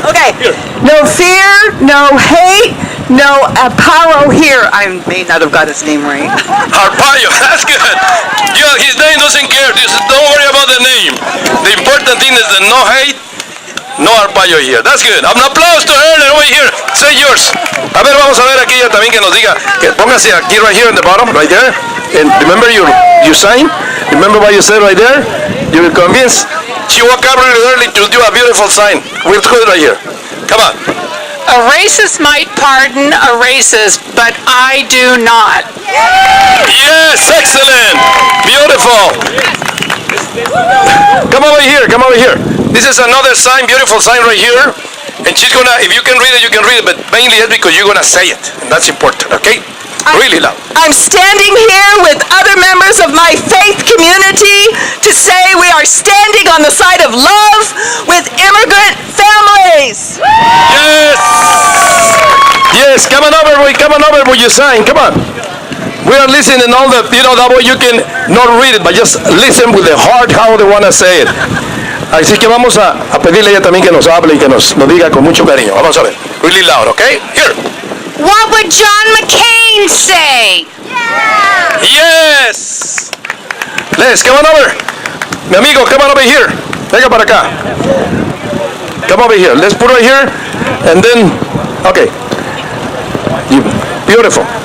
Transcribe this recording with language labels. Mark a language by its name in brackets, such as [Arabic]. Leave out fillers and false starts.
[English] Okay. No fear, no hate, no Arpaio here. I may not have got his name right. Arpaio, that's good. Yeah, his name doesn't care. Don't worry about the name. The important thing is the no hate, no Arpaio here. That's good. An applause to her over here. Say yours. [Spanish] A ver, vamos a ver aquí ella también que nos diga. [English] Póngase aquí, right here in the bottom, right there. And remember your sign? Remember what you said right there? You will convince. She woke up really early to do a beautiful sign. We'll do it right here. Come on. A racist might pardon a racist, but I do not. Yes, excellent. Beautiful. Come over here, come over here. This is another sign, beautiful sign right here. And she's gonna, if you can read it, you can read it, but mainly it's because you're gonna say it. And that's important, okay? Really loud. I'm standing here with other members of my faith community to say we are standing on the side of love with immigrant families. Yes! Yes, come on over with your sign, come on. We are listening all the, that way you can not read it, but just listen with the heart how they want to say it. [Spanish] Así que vamos a pedirle a ella también que nos hable y que nos diga con mucho cariño. [English] Vamos a ver. Really loud, okay? Here. What would John McCain say? Yeah. Yes. Les, come on over. Mi amigo, come on over here. Venga para acá. Come over here. Let's put right here. And then, okay. Beautiful.